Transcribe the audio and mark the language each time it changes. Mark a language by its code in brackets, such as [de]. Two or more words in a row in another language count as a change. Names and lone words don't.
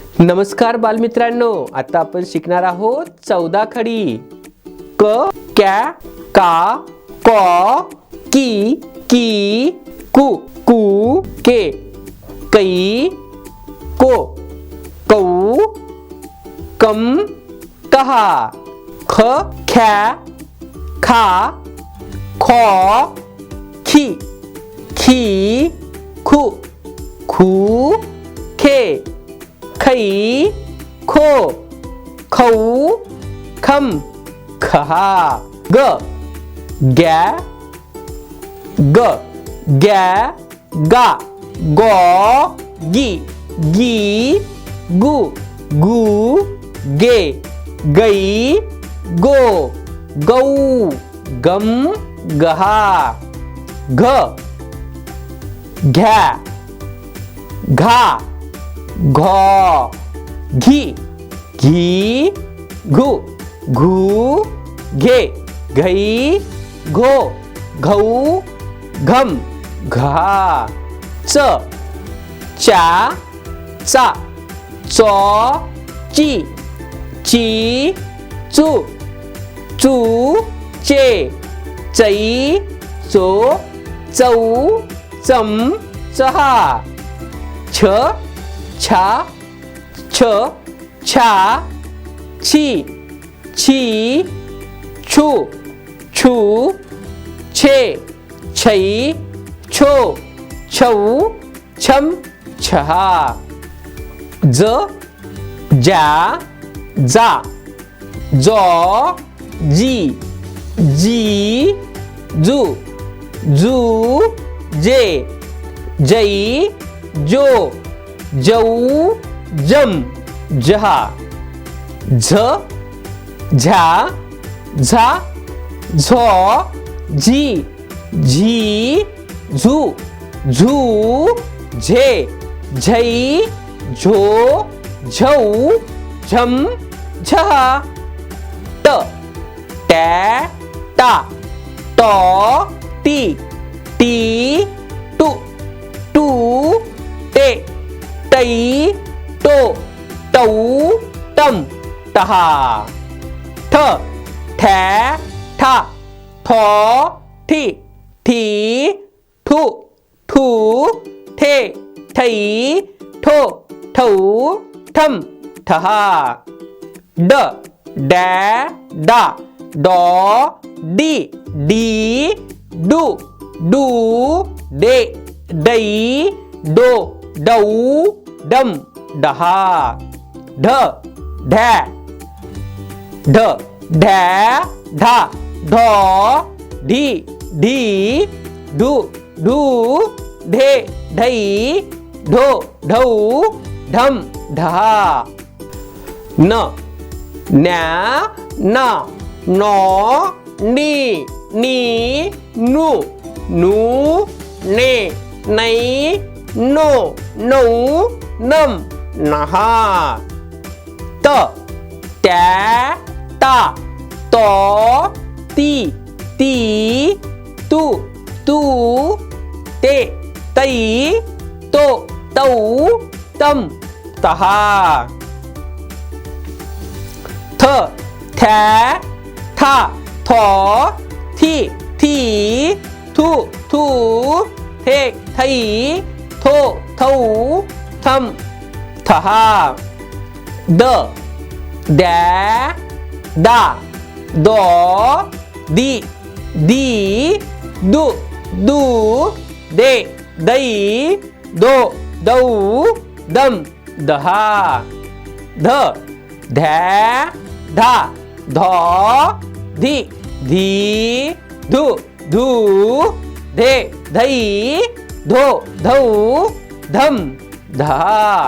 [mr] नमस्कार बालमित्रांनो, आता आपण शिकणार आहोत 14 खडी. क कॅ का कॉ की की कु कू के कै को कौ कम कहा. ख ख्या खा खॉ खी खी खू खू खे खई खो खौ खम खहा. ग गॅ ग गॅ गा गॉ गी गी गु गू गे गई गो गौ गम गहा. घ घ्या घा घॉ घी घी घू घू घे घई घो घऊ घम घा. च चा चा चॉ ची ची चू चू चे चई चो चौ चम चहा. छ छा छ छा छी छी छू छू छे छई छो छौ छम छहा. ज जा जा जॉ जी जी जू जू जे जई जो जौ जम जहा. झ झा झा झॉ झी झी झू झू झे झई झो झौ झम झहा. ट टॅ टा टॉ टी टी टू टू टे टई टो टौ टम टहा. ठ ठॅ ठा ठॉ ठी ठी ठू ठू ठे ठई ठो ठौ ठम ठहा. ड डॅ डा डॉ डी डी डू डू डे डई डो डौ डम डहा. ढ ढॅ ढ ढॅ ढा ढॉ ढी ढी ढू ढू ढे ढई ढो ढौ ढम ढहा. न न्या ना नॉ नी नी नू नू ने नै नो नौ नम नहा. त त्या ता तॉ ती ती तू तू ते तई तो तौ तम तहा. थ थॅ था थॉ थी थी थू थू थे थई थो थौ थम थहा. द डॅ दा दॉ दी दी दू दू दे दई दो दौ दम दहा. ध धॅ धा धॉ धी धी धू धू धे धई धो धौ धम धा.